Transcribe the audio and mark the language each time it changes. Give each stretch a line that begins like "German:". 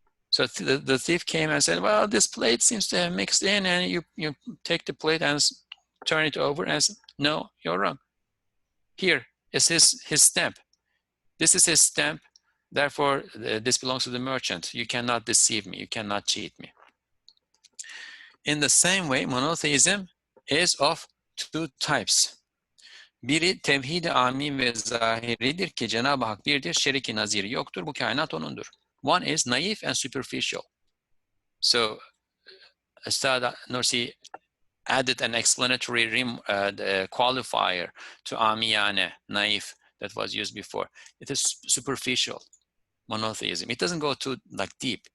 English: So the thief came and said, well, this plate seems to have mixed in, and you take the plate and turn it over and say, no, you're wrong. Here is his stamp. This is his stamp. Therefore, this belongs to the merchant. You cannot deceive me. You cannot cheat me. In the same way, monotheism is of two types.
Turkish: Biri tevhid-i ami ve zahiridir ki Cenab-ı Hak birdir, şeriki naziri yoktur, bu kainat onundur.
English: One is naive and superficial. So, Ustad Nursi added an explanatory qualifier to amiyane, naive, that was used before. It is superficial monotheism. It doesn't go too deep.